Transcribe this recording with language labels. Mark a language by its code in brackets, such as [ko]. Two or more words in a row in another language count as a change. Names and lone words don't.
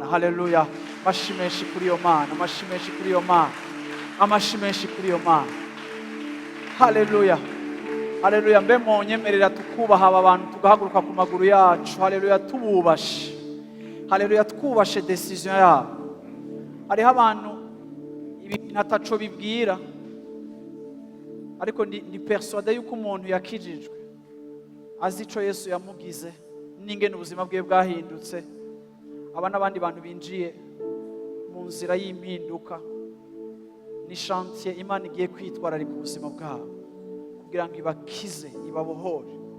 [rn] Haleluya, amashimeshi kuri iyo Mana, amashimeshi kuri iyo Mana, amashimeshi kuri iyo Mana. Haleluya, haleluya. Mbe monyemerera tukubaha aba bantu tugahaguruka ku maguru yacu. Haleluya, tububashe. Haleluya, twubashe decision yabo. Hariho abantu ibintu ataco bibwira, ariko ndi persuade yuko umuntu yakijijwe azi ico Yesu yamugize n'ingene ubuzima bwe bwahindutse. Aba n'abandi bantu binjiye mu nzira y'impinduka, ni chantier Imana igiye kwitwararika ubuzima bwabo kugira ngo ibakize, ibabohore.